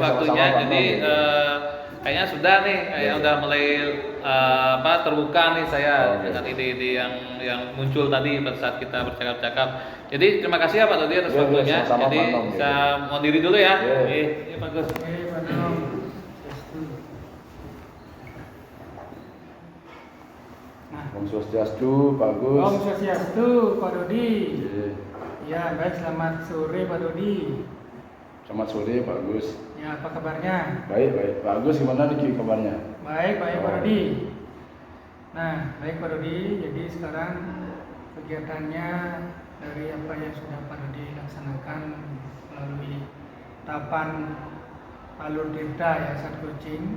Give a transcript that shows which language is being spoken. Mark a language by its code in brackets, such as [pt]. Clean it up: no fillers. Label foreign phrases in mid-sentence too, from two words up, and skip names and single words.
[id] waktunya. sama-sama, Pak. Jadi kayaknya sudah nih, kayaknya udah mulai terbuka nih saya Oke. dengan ide-ide yang muncul tadi pada saat kita bercakap-cakap. Jadi terima kasih ya Pak Dodi atas Iya, iya, waktunya. sama-sama, Jadi Pak Nom, iya. saya mau diri dulu ya. Iya. Iya, Pak Gus. Oke, Pak Anom. Nah, [ban] Om Swastiastu, [id] Pak Gus. [ban] Om Swastiastu, [id] Pak Dodi. Iya. Ya, baik, selamat sore Pak Dodi. Selamat sore Pak Gus. Ya, apa kabarnya? Baik, baik. Pak Gus gimana nih kabarnya? Baik, baik Pak Dodi. Nah, baik Pak Dodi, jadi sekarang kegiatannya dari apa yang sudah Pak Dodi laksanakan melalui tahapan alur tirta ya saat coaching.